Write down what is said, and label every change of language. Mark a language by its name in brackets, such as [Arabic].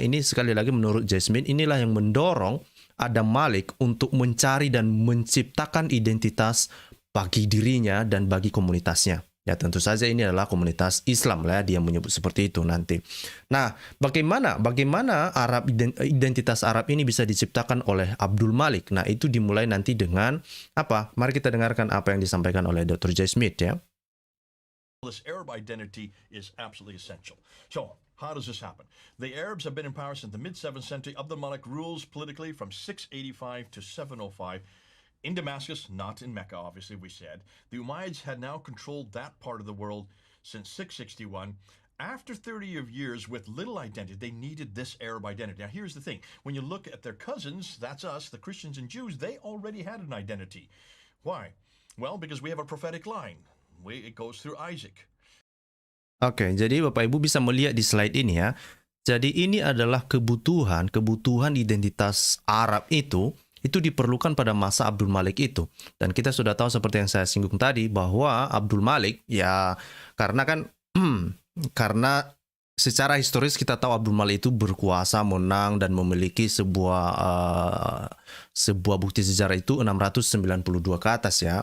[Indonesian] Ini sekali lagi menurut Jasmine, inilah yang mendorong Adam Malik untuk mencari dan menciptakan identitas bagi dirinya dan bagi komunitasnya. Ya, tentu saja ini adalah komunitas Islam lah ya, dia menyebut seperti itu nanti. Nah, bagaimana identitas Arab ini bisa diciptakan oleh Abdul Malik? Nah, itu dimulai nanti dengan apa? Mari kita dengarkan apa yang disampaikan oleh Dr. Jasmine ya. [English] This Arab identity is absolutely essential. So, how does this happen? The Arabs have been in power since the mid-7th century. Abdul Malik rules politically from 685 to 705 in Damascus, not in Mecca, obviously, we said. The Umayyads had now controlled that part of the world since 661. After 30 years with little identity, they needed this Arab identity. Now, here's the thing. When you look at their cousins, that's us, the Christians and Jews, they already had an identity. Why? Well, because we have a prophetic line. It goes through Isaac. [Indonesian] Oke, jadi Bapak Ibu bisa melihat di slide ini ya. Jadi ini adalah kebutuhan identitas Arab itu itu diperlukan pada masa Abdul Malik itu. Dan kita sudah tahu seperti yang saya singgung tadi bahwa Abdul Malik ya karena kan karena secara historis kita tahu Abdul Malik itu berkuasa, menang dan memiliki sebuah bukti sejarah itu 692 ke atas ya.